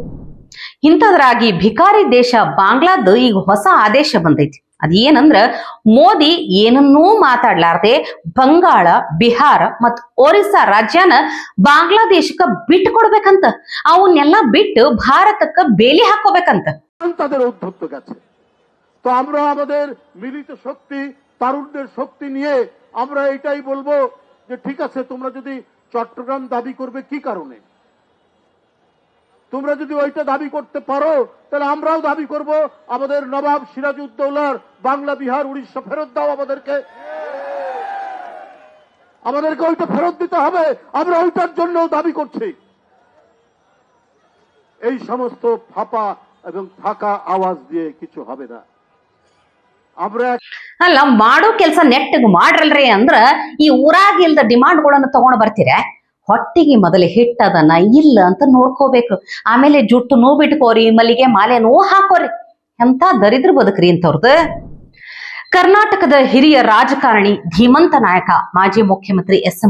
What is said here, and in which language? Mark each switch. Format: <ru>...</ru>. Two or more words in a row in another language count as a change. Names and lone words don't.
<kn>ಇಂಥದ್ರಾಗಿ ಭಿಕಾರಿ ದೇಶ ಬಾಂಗ್ಲಾದ ಈಗ ಹೊಸ ಆದೇಶ ಬಂದೈತಿ. ಅದೇನಂದ್ರ ಮೋದಿ ಏನನ್ನೂ ಮಾತಾಡ್ಲಾರ್ದೆ ಬಂಗಾಳ, ಬಿಹಾರ ಮತ್ ಒರಿಸ್ಸಾ ರಾಜ್ಯನ ಬಾಂಗ್ಲಾದೇಶಕ್ಕ ಬಿಟ್ಟು ಕೊಡ್ಬೇಕಂತ. ಅವನ್ನೆಲ್ಲ ಬಿಟ್ಟು ಭಾರತಕ್ಕ ಬೇಲಿ ಹಾಕೋಬೇಕಂತ.</kn> <bn>তাদের উদ্ধত্ত গেছে। তো আমরা আমাদের মিলিত শক্তি, তারুণ্যের শক্তি নিয়ে আমরা এটাই বলবো যে ঠিক আছে, তোমরা যদি চট্টগ্রাম দাবি করবে কি কারণে, তোমরা যদি ওইটা দাবি করতে পারো তাহলে আমরাও দাবি করব আমাদের নবাব সিরাজউদ্দৌলার বাংলা, বিহার, উড়িষ্যা ফেরত দাও আমাদেরকে। আমাদেরকে ওইটা ফেরত দিতে হবে, আমরা ওইটার জন্য দাবি করছি। এই সমস্ত ফাঁপা এবং ফাঁকা আওয়াজ দিয়ে কিছু হবে না। আমরা</bn> <kn>ಅಲ್ಲ, ಮಾಡೋ ಕೆಲಸ ನೆಟ್ಟಗ್ ಮಾಡ್ರಲ್ರಿ ಅಂದ್ರ ಈ ಊರಾಗಿಲ್ದ ಡಿಮಾಂಡ್ಗಳನ್ನ ತಗೊಂಡ್ ಬರ್ತೀರ. ಹೊಟ್ಟಿಗೆ ಮೊದಲು ಹಿಟ್ಟದನ್ನ ಇಲ್ಲ ಅಂತ ನೋಡ್ಕೋಬೇಕು. ಆಮೇಲೆ ಜುಟ್ಟು ನೂ ಬಿಟ್ಕೋರಿ, ಮಲ್ಲಿಗೆ ಮಾಲೆ ನೂ ಹಾಕೋರಿ. ಎಂತ ದರಿದ್ರ ಬದುಕ್ರಿ ಇಂಥವ್ರದ್ದು. ಕರ್ನಾಟಕದ ಹಿರಿಯ ರಾಜಕಾರಣಿ, ಧೀಮಂತ ನಾಯಕ, ಮಾಜಿ ಮುಖ್ಯಮಂತ್ರಿ ಎಸ್.ಎಂ.</kn>